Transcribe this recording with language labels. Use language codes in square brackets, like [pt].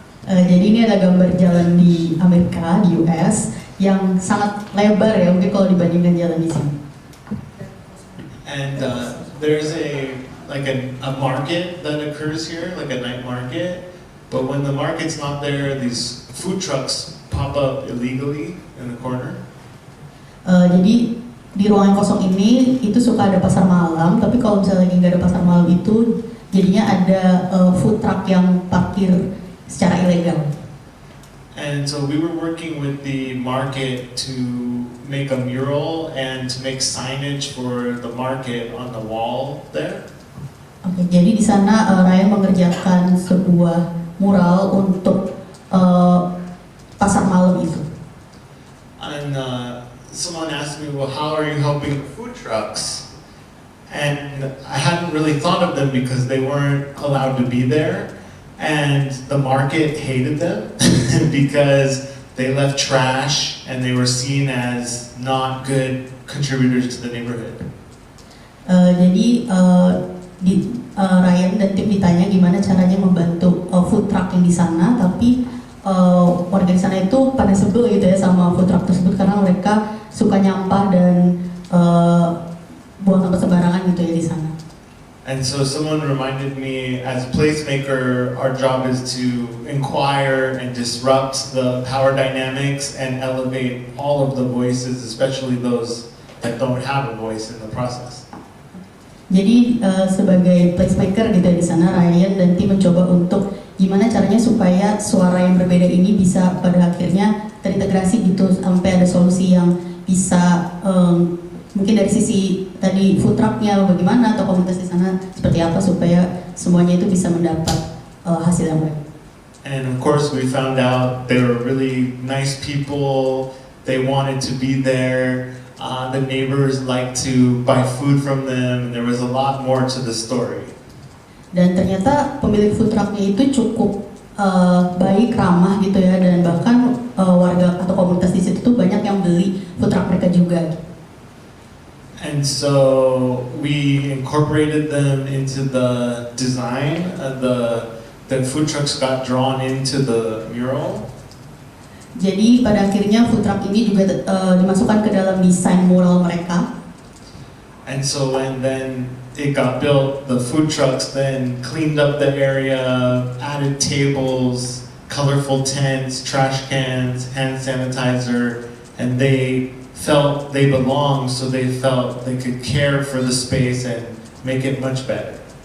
[id] Jadi ini ada gambar jalan di Amerika, di US, yang sangat lebar ya, mungkin kalau dibandingkan jalan di sini. [en] And there's a market that occurs here, like a night market. But when the market's not there, these food trucks pop up illegally in the corner. [id] Jadi di ruangan kosong ini itu suka ada pasar malam, tapi kalau misalnya lagi nggak ada pasar malam itu jadinya ada food truck yang parkir secara ilegal. [en] And so we were working with the market to make a mural and to make signage for the market on the wall there. [id] Oke, jadi di sana Ryan mengerjakan sebuah mural untuk pasar malam itu. [en] And someone asked me, well, how are you helping food trucks? And I hadn't really thought of them because they weren't allowed to be there. And the market hated them because they left trash and they were seen as not good contributors to the neighborhood. [id] Jadi Ryan dan tim ditanya gimana caranya membantu food truck yang di sana, tapi warga di sana itu pada sebel gitu ya sama food truck tersebut karena mereka suka nyampah dan buang sampah sembarangan gitu ya di sana. [en] And so someone reminded me, as placemaker, our job is to inquire and disrupt the power dynamics and elevate all of the voices, especially those that don't have a voice in the process. [id] Jadi sebagai placemaker gitu di sana, Ryan dan tim mencoba untuk gimana caranya supaya suara yang berbeda ini bisa pada akhirnya terintegrasi gitu sampai ada solusi yang bisa mungkin dari sisi tadi food trucknya bagaimana atau komunitas di sana seperti apa supaya semuanya itu bisa mendapat hasil yang baik. [en] And of course we found out they were really nice people, they wanted to be there, the neighbors liked to buy food from them, and there was a lot more to the story. [id] Dan ternyata pemilik food trucknya itu cukup baik, ramah gitu ya, dan bahkan warga atau komunitas di situ tuh banyak yang beli food truck mereka juga. [en] And so we incorporated them into the design. The food trucks got drawn into the mural. [id] Jadi pada akhirnya food truck ini juga dimasukkan ke dalam desain mural mereka. [en] And so when then it got built, the food trucks then cleaned up the area, added tables, colorful tents, trash cans, hand sanitizer, and they felt they belonged, so they felt they could care for the space and make it much better.